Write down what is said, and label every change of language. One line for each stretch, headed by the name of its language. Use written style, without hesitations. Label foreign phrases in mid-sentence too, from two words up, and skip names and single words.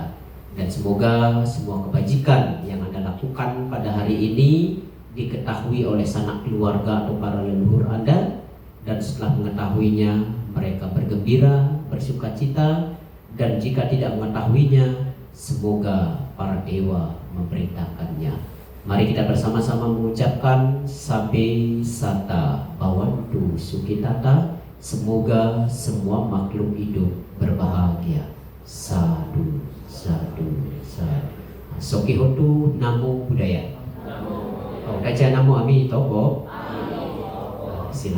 Indonesian: Dan semoga semua kebajikan yang Anda lakukan pada hari ini diketahui oleh sanak keluarga atau para leluhur Anda, dan setelah mengetahuinya mereka bergembira, bersukacita, dan jika tidak mengetahuinya, semoga para dewa memberitakannya. Mari kita bersama-sama mengucapkan
Pali: Sabbe Sata Bhavantu Sukhitata.
Indonesian: Semoga semua makhluk hidup berbahagia.
Pali: Sadu, sadu, sadu. Sokihotu Namo Buddhaya. Kaca Namo Ami Toko. Silakan.